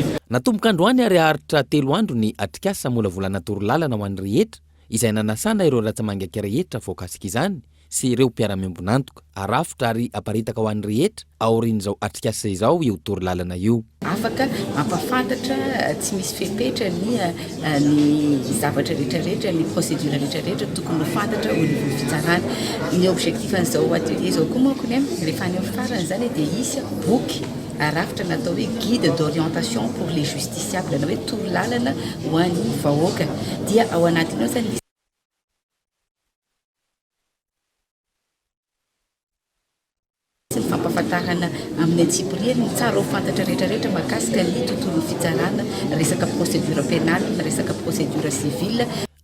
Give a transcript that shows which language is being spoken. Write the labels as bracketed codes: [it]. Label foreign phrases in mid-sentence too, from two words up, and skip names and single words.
[mg] Natomboka androany ary aharitra 3 andro ny Atrikasa mola volana torolalana ho an'ny rehetra izay nanasana ireo ratsamangaka rehetra voakasika izany sy ireo mpiara-miambonantoka arafitra ary aparitaka ho an'ny rehetra aorian'izao Atrikasa izao io torolalana io. Afaka mampafantatra tsy misy fepetra ny zavatra rehetrarehetra ny procédure rehetrarehetra tokony fantatra ho ny fitsarana. Ny objectif an'izao atelier zao koa manko rehefa any amin'ny farany zany dia isy boky arafitra natao hoe [fr] guide d'orientation pour les justiciables [mg] na hoe torolalana ho an'ny vahoaka dia ao anatiny ao zany fampafantarana amin'ny antsipiriany tsara ho fantatra rehetrarehetra mahakasika ny tontolon'ny fitsarana resaka [fr] procédure pénale [mg] resaka [fr] procédure civile.